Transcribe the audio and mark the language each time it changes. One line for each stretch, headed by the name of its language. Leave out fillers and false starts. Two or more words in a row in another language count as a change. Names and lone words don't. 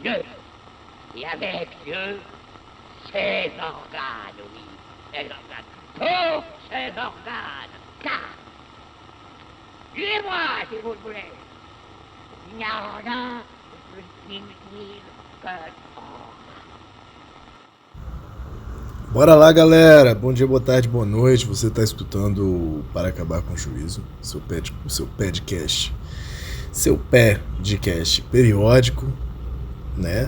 French: Dieu, et avec Dieu, ses organes, oui, ses organes, tous ses organes, car, suivez-moi si vous le voulez, il n'y a rien de plus inutile que
Portuguese: Bora lá, galera! Bom dia, boa tarde, boa noite. Você está escutando o Para Acabar com o Juízo, o seu podcast, seu pé de cast periódico, né?